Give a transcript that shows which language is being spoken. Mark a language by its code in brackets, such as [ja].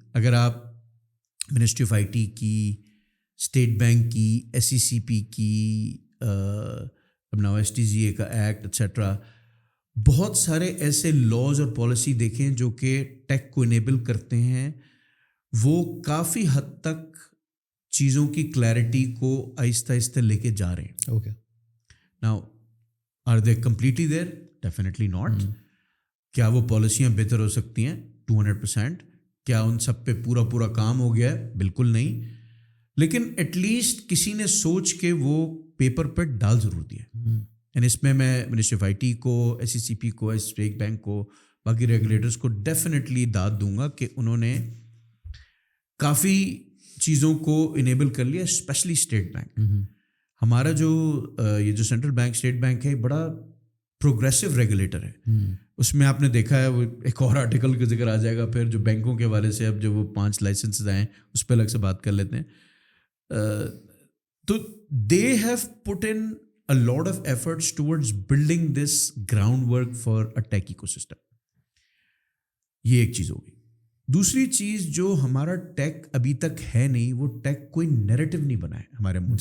[ur] اگر آپ ministry of IT کی, اسٹیٹ بینک کی, SECP کی, اپنا STGA کا ایکٹ ایٹسیٹرا, بہت سارے ایسے لاز اور پالیسی دیکھیں جو کہ ٹیک کو انیبل کرتے ہیں, وہ کافی حد تک چیزوں کی کلیئرٹی کو آہستہ آہستہ لے کے جا رہے ہیں. Okay. [en] Now are they completely there? Definitely not. [ur] کیا وہ پالیسیاں بہتر ہو سکتی ہیں؟ 200%. کیا ان سب پہ پورا کام ہو گیا ہے؟ بالکل نہیں. لیکن [en] at least [ur] کسی نے سوچ کے وہ پیپر پہ ڈال ضرور دیا. اینڈ اس میں منسٹری آف IT کو, SECP کو, اسٹیٹ بینک کو, باقی ریگولیٹرس کو ڈیفینیٹلی داد دوں گا کہ انہوں نے کافی چیزوں کو انیبل کر لیا, اسپیشلی اسٹیٹ بینک. ہمارا یہ جو سینٹرل بینک, اسٹیٹ بینک ہے, بڑا پروگریسو ریگولیٹر ہے. اس میں آپ نے دیکھا ہے, وہ ایک اور آرٹیکل کا ذکر آ جائے گا پھر, جو بینکوں کے حوالے سے اب جو وہ 5 لائسنسز آئے ہیں اس پہ الگ سے بات کر لیتے ہیں. [en] تو they have put in a lot of efforts towards building this groundwork for a tech ecosystem. [ur] یہ ایک چیز ہوگی. دوسری چیز جو ہمارا ٹیک ابھی تک ہے نہیں, وہ ٹیک کوئی نیریٹو نہیں بنا ہے ہمارے ملک.